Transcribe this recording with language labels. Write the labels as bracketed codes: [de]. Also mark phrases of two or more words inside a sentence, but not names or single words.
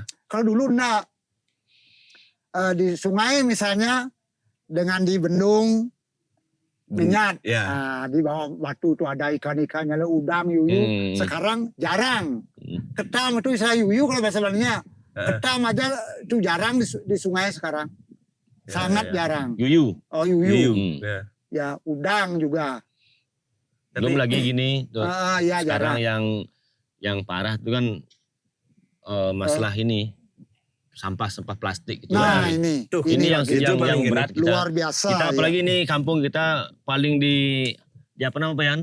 [id] Kalau dulu enggak di sungai misalnya dengan di bendung minyak, Ya. di bawah batu tuh ada ikan-ikannya, udang, yuyu. Hmm. Sekarang jarang. Ketam itu istilah yuyu kalau bahasa Belanda. Ketam aja itu jarang di sungai sekarang. Ya, Sangat ya. jarang. Yuyu. Oh yuyu. Yuyu. Hmm. Ya udang juga. Belum lagi gini tuh. Ya Sekarang jarang. yang parah itu kan masalah ini sampah plastik itu. Nah kan. ini. Tuh, ini yang itu yang paling gini. berat kita. luar biasa. Kita ya. apalagi nih kampung kita paling di apa namanya Yan?